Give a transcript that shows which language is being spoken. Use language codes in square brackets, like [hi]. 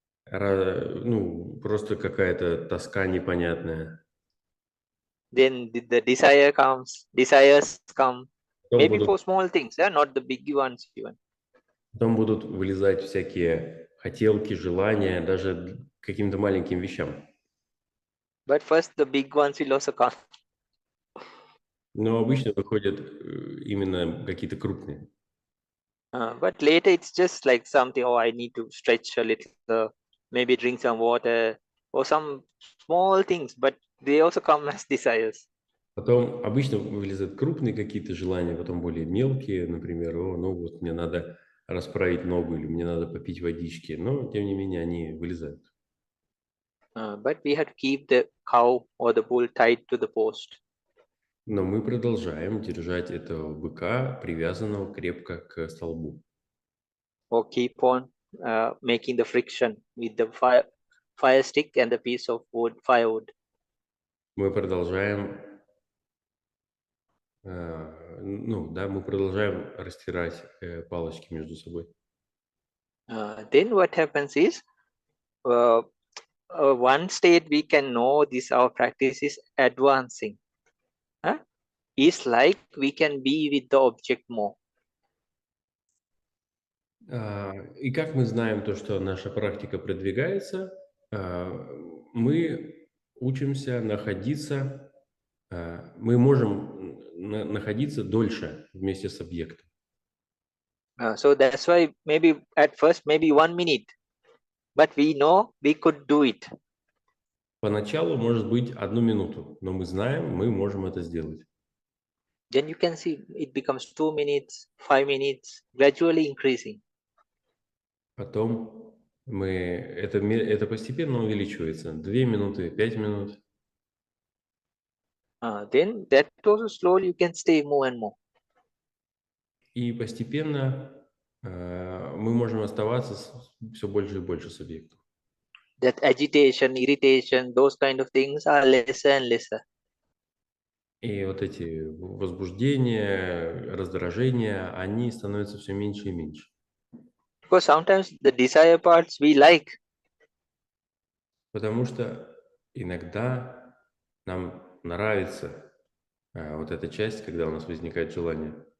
[ru] ну, просто какая-то тоска непонятная. [en] Then the desire comes, desires come, [ru] Потом [en] maybe [ru] будут, [en] for small things, not the big ones even. [ru] потом будут вылезать всякие хотелки, желания, даже к каким-то маленьким вещам. [en] But first the big ones will also come. [ru] Но обычно выходят именно какие-то крупные. [en] But later it's just like something, oh, I need to stretch a little, maybe drink some water, or some small things, but they also come as desires. [ru] Потом обычно вылезают крупные какие-то желания, потом более мелкие, например, о, ну вот мне надо расправить ногу или мне надо попить водички, но тем не менее они вылезают. [en] But we have to keep the cow or the bull tied to the post. [ru] Но мы продолжаем держать этого быка, привязанного крепко к столбу. [en] Or keep on making the friction with the fire stick and the piece of wood, firewood. [ru] Мы продолжаем, ну да, мы продолжаем растирать палочки между собой. [en] Then what happens is, one state we can know this our practice is advancing. Is like we can be with the object more. [ru] И как мы знаем то, что наша практика продвигается, мы учимся находиться, мы можем находиться дольше вместе с объектом. [en] So that's why maybe at first maybe 1 minute, but we know we could do it. [ru] Поначалу может быть 1 минуту, но мы знаем, мы можем это сделать. [en] Then you can see it becomes 2 minutes, 5 minutes, gradually increasing. [ru] Потом это постепенно увеличивается. 2 минуты, 5 минут. [en] Then that also slowly you can stay more and more. [ru] И постепенно мы можем оставаться все больше и больше с объектом. [en] That agitation, irritation, those kind of things are lesser and lesser. [ru] И вот эти возбуждения, раздражения, они становятся все меньше и меньше. [en] Because sometimes the desire parts we like. [ru] Потому что иногда нам нравится вот эта часть, когда у нас возникает желание.